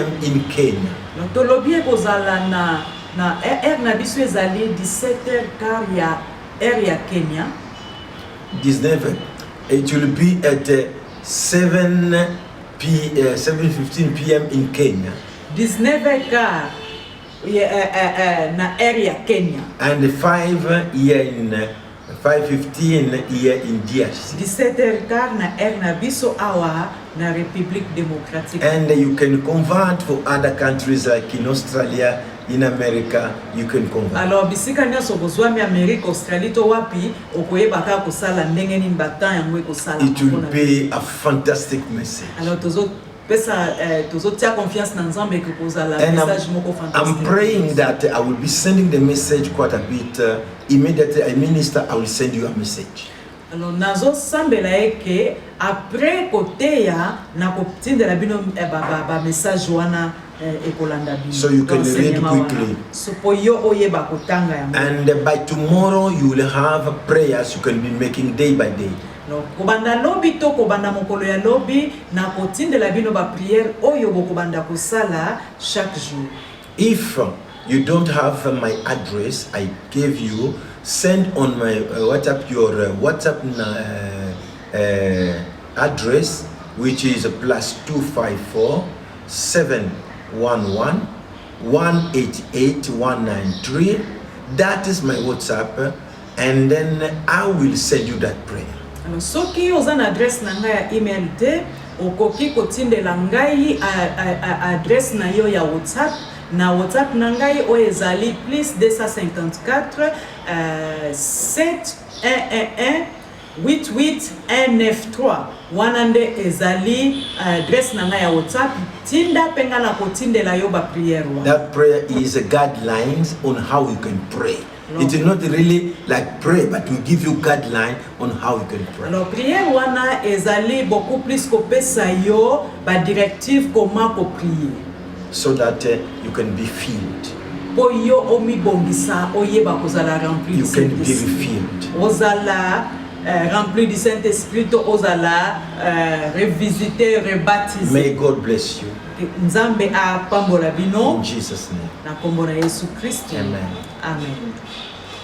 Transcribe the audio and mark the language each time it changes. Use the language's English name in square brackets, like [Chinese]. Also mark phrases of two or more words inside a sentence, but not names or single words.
[English] in Kenya. [Lingala] Donc to lobi kozala na na biso ezali 17h15 ya heure ya Kenya. [English] 19. It will be at 7:15 p.m. in Kenya, [Lingala] 19h15 na heure ya Kenya. [English] and 5 here in 5:15 here in DRC. [Lingala] 17h15 na heure na biso awa na [French] République démocratique. [English] And you can convert for other countries like in Australia, in America, you can convert. [Lingala] Alors bisika nyonso bozwami Amerique, Australie to wapi okoyeba kaka kosala ndenge nini batan yango ekosala. [English] It will be a fantastic message. [Lingala] Alors tozo tia confiance na Nzambe ke kozala [English] And [Lingala] message moko [English] I'm [Lingala] fantastique. [English] praying that I will be sending the message quite a bit. Immediately I minister, I will send you a message. [Lingala] Alors nazo sambela eke après koteya na kotindela bino ba message wana ekolanda bino. [English] So you can read quickly. [Lingala] So po yo oyeba kotanga yango. [English] And by tomorrow you will have prayers you can be making day by day. [Lingala] Donc kobanda lobi to kobanda mokolo ya lobi na kotindela bino ba prière oyo bokobanda kosala [French] chaque jour. [English] If you don't have my address I gave you, send on my WhatsApp your WhatsApp address, which is +254 711 188 193. That is my WhatsApp, and then I will send you that prayer. [Lingala] Alors soki oza na adresse na ngai ya email te okoki kotindela ngai adresse na yo ya WhatsApp. Na WhatsApp na ngai oyo ezali +254 711 88193 wana nde ezali adresse na ngai ya WhatsApp. Tinda penga na kotindela yo ba prière wana. [English] That prayer is a guidelines on how you can pray. It is not really like pray, but we give you guideline on how you can pray. [Lingala] Alors prière wana ezali [French] beaucoup plus [Lingala] ko pesa yo ba directive comment ko prier. [English] So that you can be filled. [Lingala] Po yo omi bongisa oyeba kozala [French] rempli du [Lingala] Saint-Esprit. [English] You can be Saint-Esprit. refilled. [Lingala] Ozala [French] rempli du Saint-Esprit, [Lingala] ozala [French] revisité, rebaptisé. [English] May God bless you. [Lingala] Nzambe a pambola bino [English] In Jesus' name. [Lingala] na kombo na Yesu Kristo. [English] Amen. [Lingala] Amen.